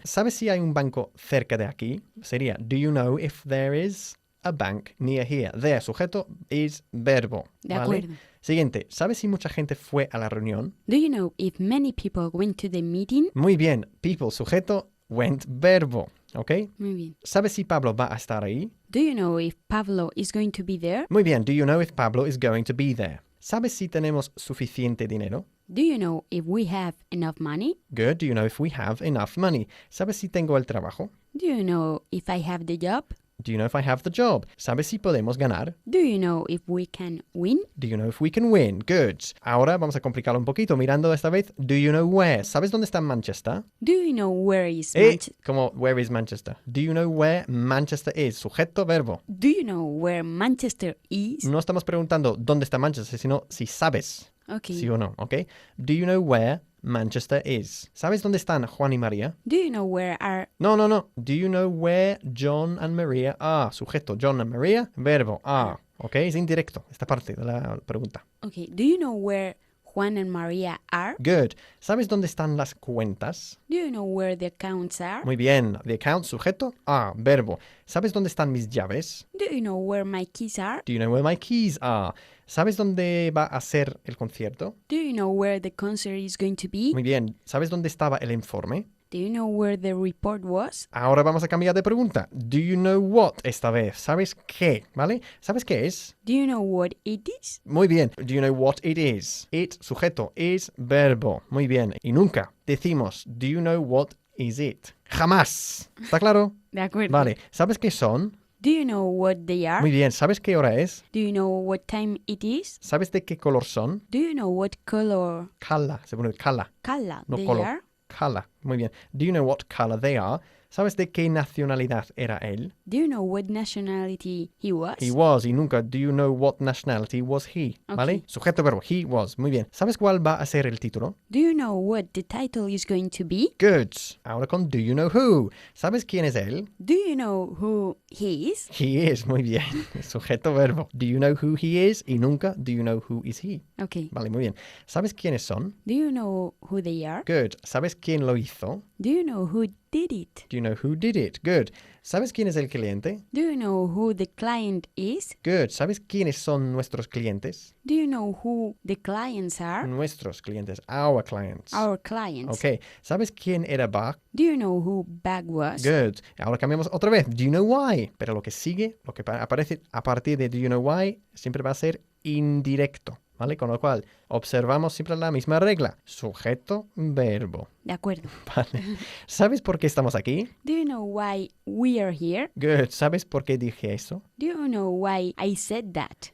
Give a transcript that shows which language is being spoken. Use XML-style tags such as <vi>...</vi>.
<es>¿Sabes si hay un banco cerca de aquí? Sería,</es> <en>do you know if there is a bank near here? There, sujeto, is verbo.</en> <es>De ¿vale? acuerdo. Siguiente, ¿sabes si mucha gente fue a la reunión?</es> <en>Do you know if many people went to the meeting?</en> <es>Muy bien. People, sujeto, went, verbo. ¿Ok? Muy bien. ¿Sabes si Pablo va a estar ahí?</es> <en>Do you know if Pablo is going to be there? Muy bien. Do you know if Pablo is going to be there?</en> <es>¿Sabes si tenemos suficiente dinero?</es> <en>Do you know if we have enough money? Good. Do you know if we have enough money?</en> <es>¿Sabes si tengo el trabajo?</es> <en>Do you know if I have the job? Do you know if I have the job?</en> <es>¿Sabes si podemos ganar?</es> <en>Do you know if we can win? Do you know if we can win? Good.</en> <es>Ahora vamos a complicarlo un poquito, mirando esta vez.</es> <en>Do you know where?</en> <es>¿Sabes dónde está Manchester?</es> <en>Do you know where is Manchester?</en> <es>Como,</es> <en>where is Manchester? Do you know where Manchester is?</en> <es>Sujeto, verbo.</es> <en>Do you know where Manchester is?</en> <es>No estamos preguntando dónde está Manchester, sino si sabes.</es> <en>Okay.</en> <es>Sí o no, ¿ok?</es> <en>Do you know where Manchester is?</en> <es>¿Sabes dónde están Juan y María?</es> <en>Do you know where are...</en> <es>No.</es> <en>Do you know where John and Maria are? Sujeto, John and Maria, verbo, are. ¿Ok?</en> <es>Es indirecto, esta parte de la pregunta.</es> <en>Okay. Do you know where Juan and Maria are? Good.</en> <es>¿Sabes dónde están las cuentas?</es> <en>Do you know where the accounts are?</en> <es>Muy bien. The account, sujeto, are, verbo. ¿Sabes dónde están mis llaves?</es> <en>Do you know where my keys are? Do you know where my keys are?</en> <es>¿Sabes dónde va a ser el concierto?</es> <en>Do you know where the concert is going to be?</en> <es>Muy bien. ¿Sabes dónde estaba el informe?</es> <en>Do you know where the report was?</en> <es>Ahora vamos a cambiar de pregunta.</es> <en>Do you know what</en> <es>esta vez? ¿Sabes qué? ¿Vale? ¿Sabes qué es?</es> <en>Do you know what it is?</en> <es>Muy bien.</es> <en>Do you know what it is? It, sujeto, is, verbo. Muy bien.</en> <es>Y nunca decimos,</es> <en>do you know what is it?</en> <es>Jamás. ¿Está claro? De acuerdo. Vale. ¿Sabes qué son?</es> <en>Do you know what they are?</en> <es>Muy bien. ¿Sabes qué hora es?</es> <en>Do you know what time it is?</en> <es>¿Sabes de qué color son?</es> <en>Do you know what color</en> <es>Cala. Se pone cala.</es> <en>they color. are?</en> <es>Cala. Muy bien.</es> <en>Do you know what color they are?</en> <es>¿Sabes de qué nacionalidad era él?</es> <en>Do you know what nationality he was? He was.</en> <es>Y nunca,</es> <en>do you know what nationality was he?</en> <es>¿Vale?</es> <en>Okay.</en> <es>Sujeto, verbo.</es> <en>He was.</en> <es>Muy bien. ¿Sabes cuál va a ser el título?</es> <en>Do you know what the title is going to be? Good.</en> <es>Ahora con</es> <en>do you know who?</en> <es>¿Sabes quién es él?</es> <en>Do you know who he is? He is.</en> <es>Muy bien.</es> <en>Sujeto, verbo. Do you know who he is?</en> <es>Y nunca,</es> <en>do you know who is he? Okay.</en> <es>Vale, muy bien. ¿Sabes quiénes son?</es> <en>Do you know who they are? Good.</en> <es>¿Sabes quién lo hizo?</es> <en>Do you know who did it? Do you know who did it? Good.</en> <es>¿Sabes quién es el cliente?</es> <en>Do you know who the client is? Good.</en> <es>¿Sabes quiénes son nuestros clientes?</es> <en>Do you know who the clients are?</en> <es>Nuestros clientes.</es> <en>Our clients. Our clients.</en> <es>Ok. ¿Sabes quién era Bach?</es> <en>Do you know who Bag was? Good.</en> <es>Ahora cambiamos otra vez.</es> <en>Do you know why?</en> <es>Pero lo que sigue, lo que aparece a partir de do you know why, siempre va a ser indirecto. ¿Vale? Con lo cual, observamos siempre la misma regla. Sujeto, verbo. De acuerdo. Vale. ¿Sabes por qué estamos aquí?</es> <en>Do you know why we are here? Good.</en> <es>¿Sabes por qué dije eso?</es> <en>Do you know why I said that?</en>